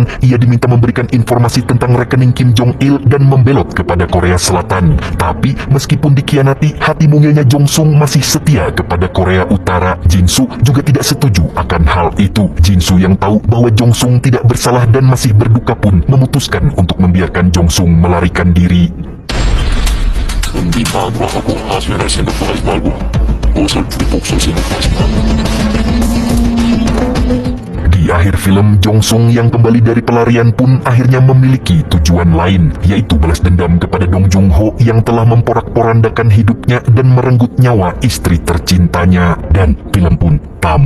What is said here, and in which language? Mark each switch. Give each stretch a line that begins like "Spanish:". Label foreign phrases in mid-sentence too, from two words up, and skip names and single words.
Indonesian: Ia diminta memberikan informasi tentang rekening Kim Jong Il dan membelot kepada Korea Selatan. Tapi meskipun dikhianati, hati mungilnya Jong Sung masih setia kepada Korea Utara. Jin Soo juga tidak setuju akan hal itu. Jin Soo yang tahu bahwa Jong Sung tidak bersalah dan masih berduka pun memutuskan untuk membiarkan Jong Sung melarikan diri.
Korean: 네 마누라 하고 하소연할 생각도 하지 말고 어설프게 복수할 생각도 하지 마.
Indonesian: Di akhir film, Jong Sung yang kembali dari pelarian pun akhirnya memiliki tujuan lain, yaitu balas dendam kepada Dong Jung Ho yang telah memporak-porandakan hidupnya dan merenggut nyawa istri tercintanya. Dan film pun tamat.